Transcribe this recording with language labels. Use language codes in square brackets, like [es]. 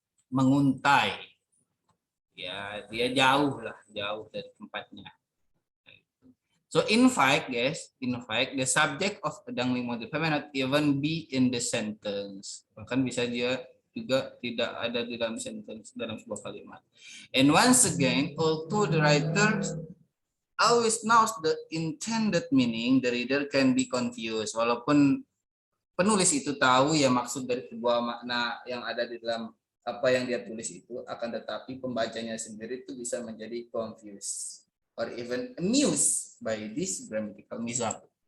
[id] Menguntai. Ya, dia jauh dari tempatnya. [en] So in fact, guys, the subject of a dangling modifier may not even be in the sentence. [id] Bahkan bisa dia juga tidak ada di dalam sentence, dalam sebuah kalimat. [en] And once again, although the writer always knows the intended meaning, the reader can be confused. [id] Walaupun penulis itu tahu ya maksud dari sebuah makna yang ada di dalam apa yang dia tulis itu, akan tetapi pembacanya sendiri itu bisa menjadi [en] confused or even amused by this grammatical mishap.